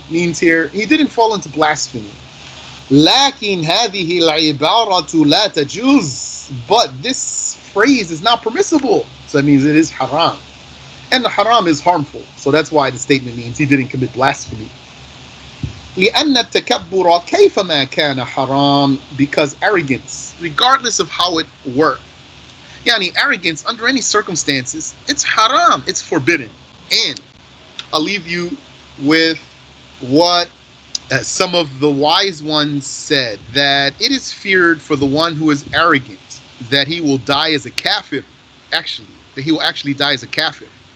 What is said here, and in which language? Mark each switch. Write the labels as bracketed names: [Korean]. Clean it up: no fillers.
[English] Means here, he didn't fall into blasphemy. [Arabic] لكن هذه العبارة لا تجوز. [English] But this phrase is not permissible. So that means it is haram. And the haram is harmful. So that's why the statement means he didn't commit blasphemy. [Arabic] لأن التكبر كيفما كان حرام. [English] Because arrogance, regardless of how it worked, yani arrogance under any circumstances, it's haram, it's forbidden. And I'll leave you with what some of the wise ones said, that it is feared for the one who is arrogant that he will die as a kafir, that he will actually die as a kafir.